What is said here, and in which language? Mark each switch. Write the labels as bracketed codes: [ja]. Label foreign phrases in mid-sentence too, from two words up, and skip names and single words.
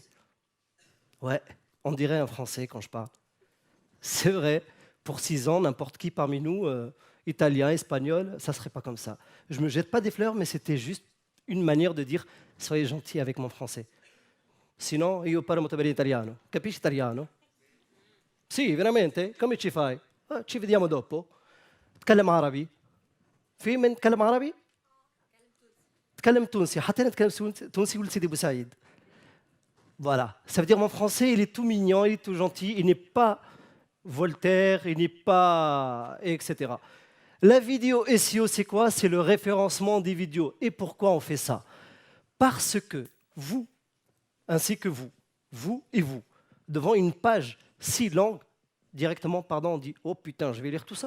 [fr] Ouais, on dirait un français quand je parle. C'est vrai, pour 6 ans, n'importe qui parmi nous, italien, espagnol, ça ne serait pas comme ça. Je ne me jette pas des fleurs, mais c'était juste une manière de dire « soyez gentil avec mon français ». Sinon, [it] io parlo molto bene italiano. Capisci italiano? Sì, veramente? Come ci fai? Ci vediamo dopo. [ar] تكلم عربي. في من تكلم عربي؟ تكلم تونسي. حتى أنا أتكلم تونسي ولد سيدي بوسعيد. [fr] Voilà. Ça veut dire mon français, il est tout mignon, il est tout gentil, il n'est pas Voltaire, il n'est pas... etc. La vidéo SEO, c'est quoi? C'est le référencement des vidéos. Et pourquoi on fait ça? Parce que vous, ainsi que vous et vous, devant une page si longue, directement, pardon, on dit « Oh putain, je vais lire tout ça ».